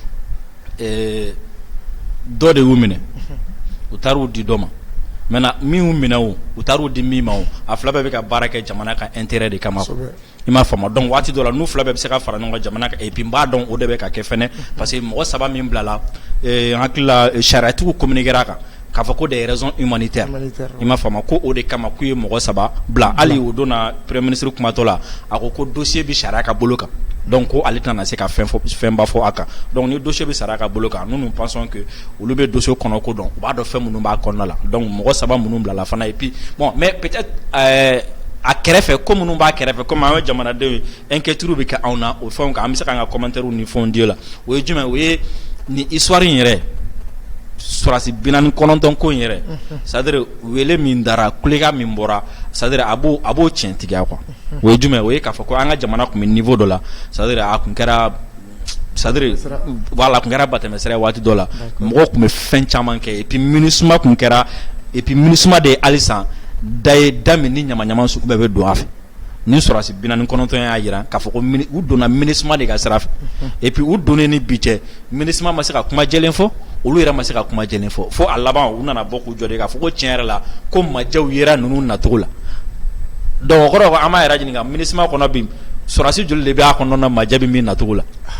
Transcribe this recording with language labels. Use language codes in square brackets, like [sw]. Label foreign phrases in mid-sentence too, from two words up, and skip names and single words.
[bm] dɔ de y'u minɛ u taar'u di dɔ ma maintenant min y'u minɛ o u taar'u di min ma o a fila bɛɛ bɛ ka baara kɛ jamana ka intérêt de kama i m'a faamu donc waati dɔ la n'u fila bɛɛ bɛ se ka fara ɲɔgɔn kan jamana kan [fr] et puis [bm] n b'a dɔn o de bɛ ka kɛ fɛnɛ [fr] parce que [bm] mɔgɔ 3 min bilala n hakili la sariyatigiw communiquera a kan k'a fɔ ko [fr] des raisons humanitaires [bm] i m'a faamu ko o de kama k'u ye mɔgɔ 3 bila hali o don na [fr] premier ministre [bm] kumatɔ la a ko dossier bɛ sariya ka bolo kan donc ko ale tɛna se ka fɛnba fɔ a kan donc ni dossier bɛ sariya ka bolo kan [fr] nous pensons que [bm] olu bɛ dossier kɔnɔ ko dɔn u b'a dɔn fɛn minnu b'a kɔnɔna la donc mɔgɔ 3 minnu bilala fana [fr] et puis bon mais peut-être [bm] a kɛrɛfɛ ko minnu b'a kɛrɛfɛ comme an ka jamanadenw ye inquiétude bɛ kɛ anw na o fɛnw kan an bɛ se k'an ka commentaire ni fɛnw di la o ye jumɛn o ye ni histoire in yɛrɛ surasi 49 ko in yɛrɛ c'est-à-dire wele min dara kulekan min bɔra c'est-à-dire a b'o tiɲɛ tigiya quoi o ye jumɛn o ye k'a fɔ ko an ka jamana tun bɛ niveau dɔ la c'est-à-dire a tun kɛra [fr] c'est-à-dire voilà [bm] kun kɛra batɛmɛsira waati dɔ la mɔgɔw kun bɛ fɛn caman kɛ [fr] et puis [bm] MINUSMA kun kɛra [fr] et puis [bm] MINUSMA de alisan da ye da min ni ɲama sugu bɛɛ bɛ don a fɛ ni sɔrɔsi 49 y'a jira k'a fɔ ko u donna MINUSMA de ka sira fɛ [fr] et puis [bm] u donnen ni bi cɛ MINUSMA ma se ka kuma jɛlen fɔ olu yɛrɛ ma se ka kuma jɛlen fɔ fo a laban u nana bɔ k'u jɔ de k'a fɔ ko tiɲɛ yɛrɛ la ko majɛw yera ninnu nacogo la donc o kɔrɔ ko an b'a yɛrɛ ɲininka MINUSMA kɔnɔ bi sɔrɔsi joli de bɛ a kɔnɔna majɛ bɛ min nacogo la